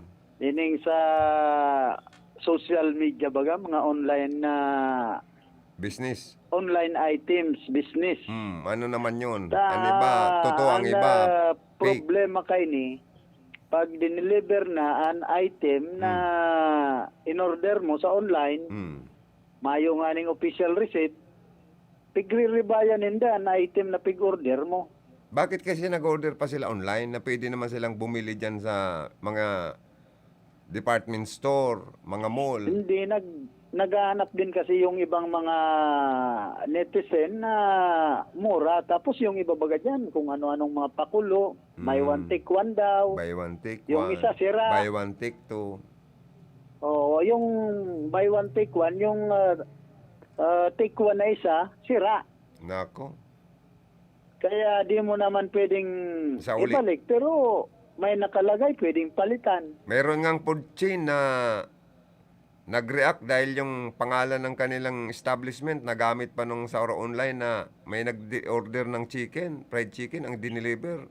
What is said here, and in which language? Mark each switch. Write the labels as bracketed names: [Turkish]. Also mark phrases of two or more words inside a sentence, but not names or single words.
[Bikol] Ining sa [English] social media [Bikol] baga, mga online na Business. [English] online items, business. [Filipino] Ano naman yun? Ang iba, totoo ang iba. Fake. [Bikol] Problema kay ni, pag dineliver na an item na in-order mo sa online, mayo nga ning [English] official receipt, [Bikol] pigre-rebayan ninda an item na pig-order mo. [Filipino] Bakit kasi nag-order pa sila online na pwede naman silang bumili dyan sa mga department store, mga mall? Hindi, naghahanap din kasi yung ibang mga netizen na mura. Tapos yung iba baga dyan, kung ano-anong mga pakulo, may [English] one take one [Filipino] daw. [English] Buy one, take [Filipino] Yung [English] one. [Filipino] isa sira. [English] Buy one, take two. [Filipino] Oo, yung [English] buy one take one, [Filipino] yung [English] take one [Filipino] na isa, sira. Nako. Kaya di mo naman pwedeng Sa uli. ibalik. Pero may nakalagay, pwedeng palitan. Meron ngang [English] food chain [Filipino] na nag-react dahil yung pangalan ng kanilang establishment nagamit pa nung sa online na may nag-order ng [English] chicken, fried chicken, [Filipino] ang dineliver.